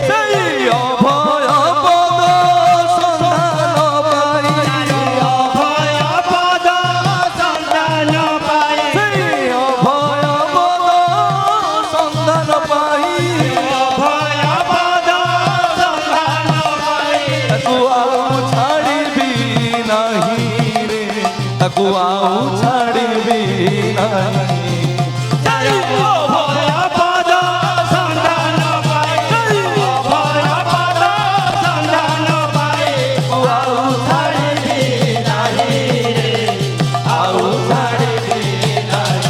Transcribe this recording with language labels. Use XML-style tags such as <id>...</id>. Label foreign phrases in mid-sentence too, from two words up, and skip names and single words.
<bn>সেই অভয় পদ সন্ধান পাই অভয় পদ সন্ধান পাই সেই অভয় পদ সন্ধান পাই অভয় পদ সন্ধান</bn> <or>ଆଉ ଛାଡ଼ିବି ନାହିଁ ରେ ତାକୁ ଆଉ ଛାଡ଼ିବି ନାହିଁ ଅଭୟ ପଦ ସନ୍ଧାନ ପାଇ ଅଭୟ ପଦ ସନ୍ଧାନ ପାଇ ଆଉ ଛାଡ଼ିବି ନାହିଁ ରେ ଆଉ ଛାଡ଼ିବି ନାହିଁ</or>